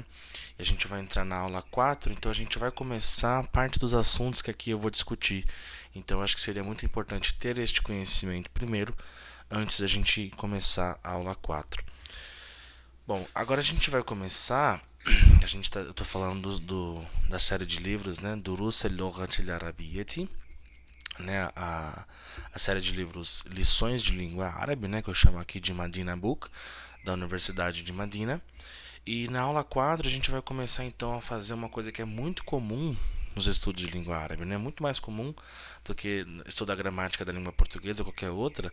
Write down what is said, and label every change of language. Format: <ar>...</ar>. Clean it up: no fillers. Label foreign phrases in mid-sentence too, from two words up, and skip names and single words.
<pt>E a gente vai entrar na aula 4, então a gente vai começar a parte dos assuntos que aqui eu vou discutir. Então acho que seria muito importante ter este conhecimento primeiro, antes da gente começar a aula 4. Bom, agora a gente vai começar. Eu estou falando da série de livros, né? Durus al-Lughat al-Arabiyyati, né, a série de livros Lições de Língua Árabe, né, que eu chamo aqui de Madina Book, da Universidade de Madina. E na aula 4 a gente vai começar então a fazer uma coisa que é muito comum nos estudos de língua árabe, né? Muito mais comum do que estudar a gramática da língua portuguesa ou qualquer outra.</pt>